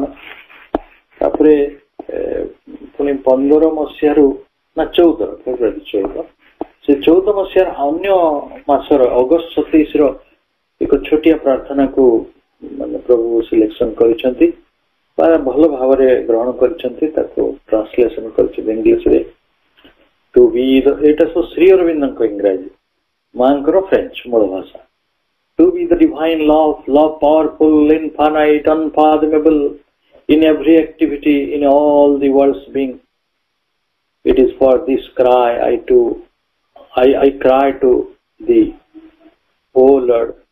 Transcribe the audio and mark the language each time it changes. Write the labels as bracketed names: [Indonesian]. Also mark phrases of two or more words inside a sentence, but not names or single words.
[Odia] ତାପରେ ପୁଣି 15 ମସିହାରୁ ନା 14 ଫେବୃଆରୀ 14, ସେ 14 ମସିହାର ଅନ୍ୟ ମାସର ଅଗଷ୍ଟ 27ର ଏକ ଛୋଟିଆ ପ୍ରାର୍ଥନାକୁ ମାନେ ପ୍ରଭୁ ସିଲେକ୍ସନ କରିଛନ୍ତି ବା ଭଲ ଭାବରେ ଗ୍ରହଣ କରିଛନ୍ତି, ତାକୁ ଟ୍ରାନ୍ସଲେସନ କରିଛନ୍ତି ଇଂଲିଶରେ। [English] to be [Odia] ଏଇଟା ସବୁ ଶ୍ରୀ ଅରବିନ୍ଦଙ୍କ ଇଂରାଜୀ, ମାଙ୍କର ଫ୍ରେଞ୍ଚ ମୂଳ ଭାଷା। [English] To be the divine love, love powerful, infinite, unfathomable in every activity, in all the world's being. It is for this cry I cry to thee, O Lord.